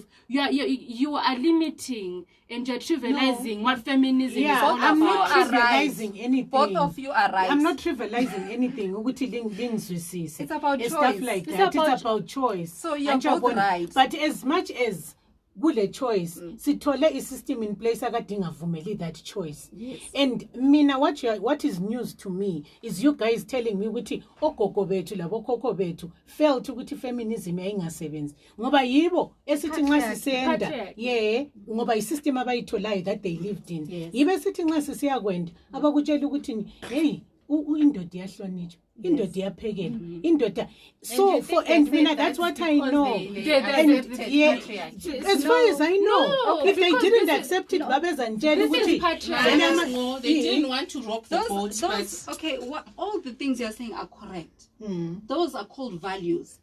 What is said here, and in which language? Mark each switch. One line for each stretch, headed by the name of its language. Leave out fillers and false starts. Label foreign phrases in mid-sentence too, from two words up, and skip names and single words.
English: You are limiting and you're trivializing what feminism is all I'm not about. trivializing anything. Both of you are right. I'm not trivializing anything. It's about choice. Stuff like that. It's about choice. So you're both right. But as much as
North Ndebele: kule choice sithole isystem
English: in place akadingavumeli that choice. Yes.
North Ndebele: And mina
English: what is news to me is you guys telling me
North Ndebele: ukuthi ogogo bethu labo khokho bethu felt ukuthi feminism ayingasebenzi ngoba yibo esithi nxa sisenda ngoba isystem abayitholayo
English: that they lived in.
North Ndebele: Yibe sithi nxa sisiyakwenda abakutshela ukuthi hey indoda iyahlonitshwa, indoda iyaphekela, indoda.
English: So for and mina that's what I know. As far as I know, if they didn't accept it, they didn't want to rock the boat. Okay, all the things you're saying are correct. Those are called values.